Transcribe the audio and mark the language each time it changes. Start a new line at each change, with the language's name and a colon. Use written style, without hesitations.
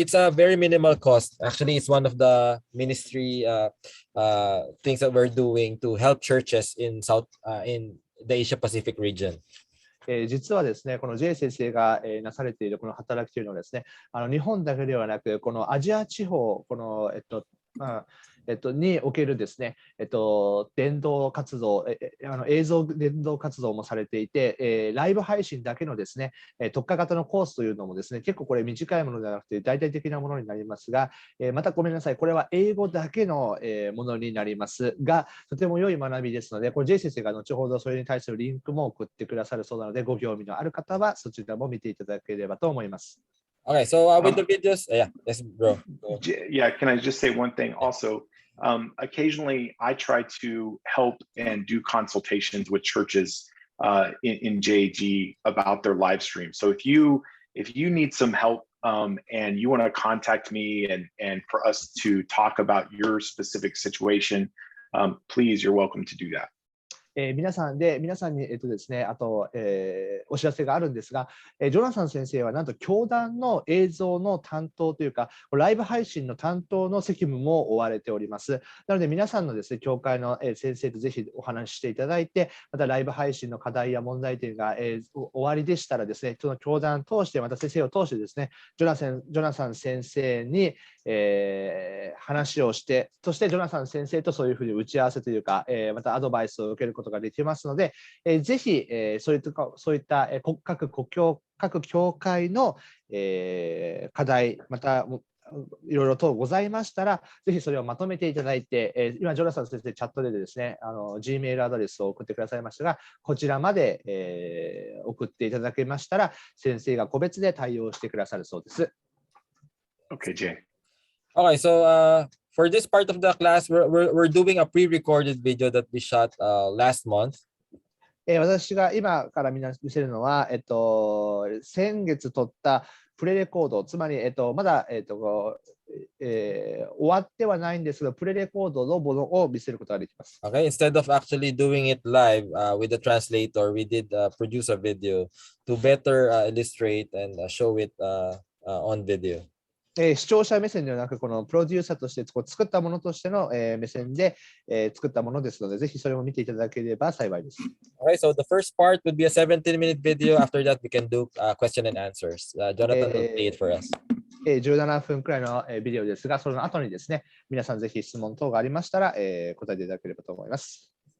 English: It's a very minimal cost. Actually, it's one of the ministry things that we're doing to help churches in the Asia Pacific region.
Japanese: 実はですね、この J 先生がなされているこの働きというのはですね、日本だけではなく、このアジア地方、このにおけるですね、伝道活動、映像伝道活動もされていて、ライブ配信だけのですね、特化型のコースというのもですね、結構これ短いものではなくて大々的なものになりますが、またごめんなさい、これは英語だけのものになりますが、とても良い学びですので、これ J 先生が後ほどそれに対するリンクも送ってくださるそうなので、ご興味のある方はそちらも見ていただければと思います。
English: Okay, so with the videos, yeah, yes, bro. Yeah, can I just say one thing also? Occasionally, I try to help and do consultations with churches in JG about their live stream. So if you need some help and you want to contact me and for us to talk about your specific situation, please, you're welcome to do that.
Japanese: 皆さんにですね、あと、お知らせがあるんですが、ジョナサン先生はなんと教団の映像の担当というか、ライブ配信の担当の責務も負われております。なので皆さんのですね、教会の先生とぜひお話ししていただいて、またライブ配信の課題や問題点が終わりでしたらですね、その教団を通して、また先生を通してですね、ジョナサン先生に、話をして、そしてジョナサン先生とそういうふうに打ち合わせというか、またアドバイスを受けることができますので、ぜひ、そういった各教会の、課題、またいろいろとございましたら、ぜひそれをまとめていただいて、今、ジョナサン先生、チャットでですね、Gmail アドレスを送ってくださいましたが、こちらまで、送っていただけましたら、先生が個別で対応してくださるそうです。
English: Okay, Jay. Okay, so for this part of the class, we're doing a pre-recorded video that we shot last month.
Japanese: 私が今から見せるのは、先月撮ったプレレコード、つまり、まだ、終わってはないんですが、プレレコードのものを見せることができます。
English: Okay, instead of actually doing it live with the translator, we did produce a video to better illustrate and show it on video.
Japanese: 視聴者目線ではなく、このプロデューサーとして作ったものとしての目線で作ったものですので、ぜひそれを見ていただければ幸いです。
English: Okay, so the first part would be a 17-minute video. After that, we can do question and answers. Jonathan will play it for us.
Japanese: 17分くらいのビデオですが、その後にですね、皆さんぜひ質問等がありましたら答えていただければと思います。